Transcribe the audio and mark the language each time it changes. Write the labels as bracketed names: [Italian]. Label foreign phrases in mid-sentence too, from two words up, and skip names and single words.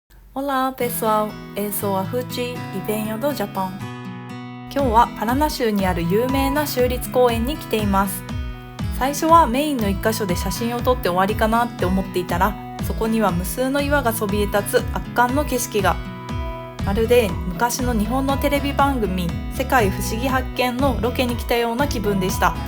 [Portuguese] Olá pessoal, eu sou a Fuji e venho do Japão。 [Japanese] 今日はパラナ州にある有名な州立公園に来ています。最初はメインの一箇所で写真を撮って終わりかなって思っていたら、そこには無数の岩がそびえ立つ圧巻の景色が。まるで昔の日本のテレビ番組世界不思議発見のロケに来たような気分でした。